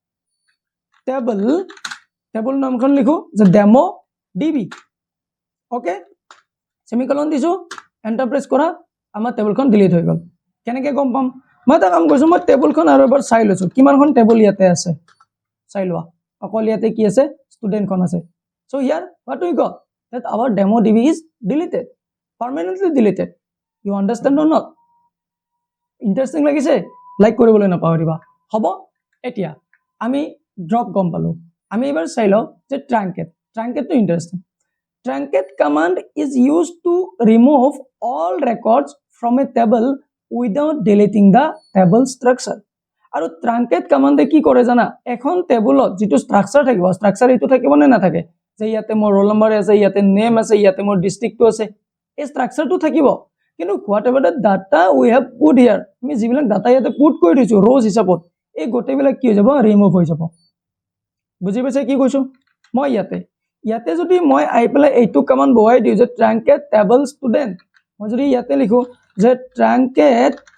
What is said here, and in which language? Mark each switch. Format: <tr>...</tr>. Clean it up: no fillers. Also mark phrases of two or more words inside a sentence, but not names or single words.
<as>টেবুল নামখন লিখো যে ডেমো ডিবি ওকে সেমিকলন দিছো</as> <en>enter press</en> <as>কৰা আমাৰ টেবুলখন ডিলিট হৈ গ'ল কেনেকৈ গম পাম মই এটা কাম কৰিছো মই টেবুলখন আৰু এবাৰ চাই লৈছো কিমানখন টেবুল ইয়াতে আছে চাই লোৱা অকল ইয়াতে কি আছে ষ্টুডেণ্টখন আছে so</as> <en>here what we got that our demo db is deleted permanently deleted you understand or not interesting</en> <as>লাগিছে লাইক কৰিবলৈ নাপাহৰিবা হ'ব এতিয়া আমি ড্ৰপ গম পালো আমি এবাৰ চাই লওঁ যে ট্ৰাংকেটটো</as> <en>Interesting truncate command is used to remove all records from a table without deleting the table structure</en> <as>আৰু ট্ৰাংকেট কমাণ্ডে কি কৰে জানা এখন টেবুলত যেটো ষ্ট্ৰাকচাৰ থাকিব ষ্ট্ৰাকচাৰ এটো থাকিব নে নাথাকে যে ইয়াতে মোৰ</as> <en>roll number</en> <as>আছে ইয়াতে নেম আছে ইয়াতে মোৰ ডিস্ট্ৰিক্টটো আছে এই ষ্ট্ৰাকচাৰটো থাকিব কিন্তু</as> <en>whatever the data we have put here</en> <as>আমি যিবিলাক ডাটা ইয়াতে পুট কৰি দিছো ৰ'জ হিচাপত এই গোটেইবিলাক কি হৈ যাব ৰিমুভ হৈ যাব বুজি পাইছে কি কৈছো মই ইয়াতে যদি মই আই পেলাই এইটো কমাণ্ড বহাই দিও যে</as> <en>truncate table student</en> <as>মই যদি ইয়াতে লিখো যে ট্ৰাংকেট</as>